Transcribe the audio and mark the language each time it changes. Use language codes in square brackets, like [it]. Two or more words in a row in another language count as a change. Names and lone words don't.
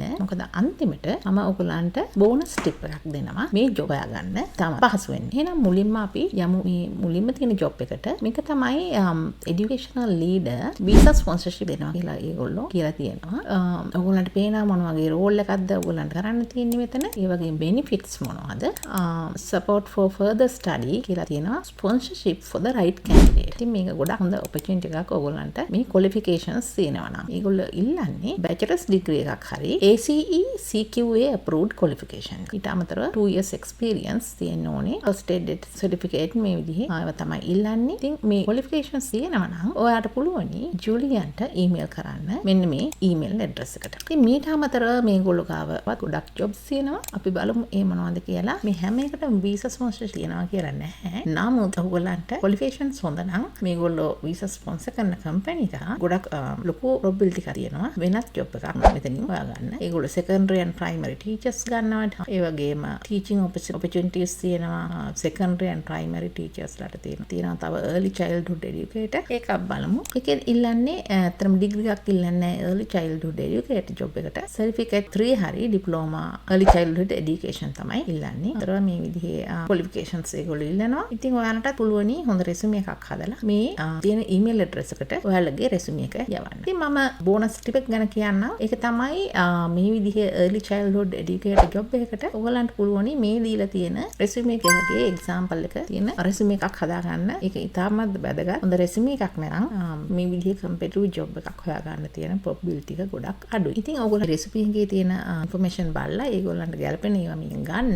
[si] මොකද අන්තිමට මම ඔයගලන්ට [en] bonus tip [si] එකක් දෙනවා මේ ජොබ් හොයාගන්න තමයි පහසු වෙන්නේ. එහෙනම් මුලින්ම අපි යමු මේ මුලින්ම තියෙන ජොබ් එකට. මේක තමයි [en] educational leader visa sponsorship [si] දෙනවා කියලා ඒගොල්ලෝ කියලා තියෙනවා. ඔයගලන්ට පේනවා මොන වගේ රෝල් එකක්ද ඔයගලන්ට කරන්න තියෙන්නේ මෙතන. ඒ වගේ benefits මොනවද? [en] support for further study [si] කියලා තියෙනවා. [en] sponsorship for the right candidate. [si] ඉතින් මේක ගොඩක් හොඳ opportunity එකක් ඔයගොල්ලන්ට මේ qualifications තියෙනවා නම්. ඒගොල්ලෝ ඉල්ලන්නේ [en] bachelor's degree [si] එකක් හරි [en] ACE CQA approved qualification. [si] ඊට අමතරව 2 [en] years experience [si] තියෙන්න ඕනේ. [en] first aid certificate [si] මේ විදිහේ ආව තමයි ඉල්ලන්නේ. ඉතින් මේ qualifications තියෙනවා නම් ඔයාලට පුළුවනි ජූලියන්ට email කරන්න. මෙන්න මේ [en] email address [si] එකට. ඉතින් මීට අමතරව මේගොල්ලෝ ගාව ගොඩක් jobs තියෙනවා. අපි බලමු ඒ මොනවද කියලා. මේ හැම එකටම [en] visa sponsorship [si] තියනවා කියලා නැහැ. නමුත් ඔයගොල්ලන්ට ක්වොලිෆිකේෂන්ස් හොඳ නම් මේගොල්ලෝ [en] visa sponsor [si] කරන කම්පැනි එක ගොඩක් ලොකු ප්‍රොබබිලිටි එකක් තියෙනවා වෙනත් ජොබ් එකක් මෙතනින් හොයාගන්න. ඒගොල්ලෝ [en] secondary and primary teachers [si] ගන්නවා. ඒ වගේම [en] teaching opportunities [si] තියෙනවා. [en] secondary and primary teachers [si] ලාට තියෙනවා. තව [en] early childhood educator [si] එකක් බලමු. ඒකෙන් ඉල්ලන්නේ අතරම ඩිග්‍රී එකක් ඉල්ලන්නේ [en] early childhood educator job [si] එකට. [en] certificate 3 හරි diploma early childhood education [si] තමයි ඉල්ලන්නේ. අතර මේ විදිහේ qualifications ඒගොල්ලෝ ඉල්ලනවා. ඉතින් ඔයාලටත් පුළුවනි හොඳ resume එකක් හදලා මේ තියෙන [en] email address [si] එකට ඔයාලගේ resume එක යවන්න. ඉතින් මම [en] bonus tip [si] එක ගැන කියන්නම්. ඒක තමයි මේ විදිහේ [en] early childhood educator job [si] එකකට ඔයගලන්ට පුළුවනි මේ දීලා තියෙන resume එකේ example එක තියෙන resume එකක් හදාගන්න. ඒක ඉතාමත් වැදගත්. හොඳ resume එකක් නේනම් මේ විදිහේ [en] competitive job [si] එකක් හොයාගන්න තියෙන probability එක ගොඩක් අඩුයි. ඉතින් ඔයගොල්ලෝ resume එකේ තියෙන information බලලා ඒගොල්ලන්ට ගැලපෙන ඒවා මින් ගන්න.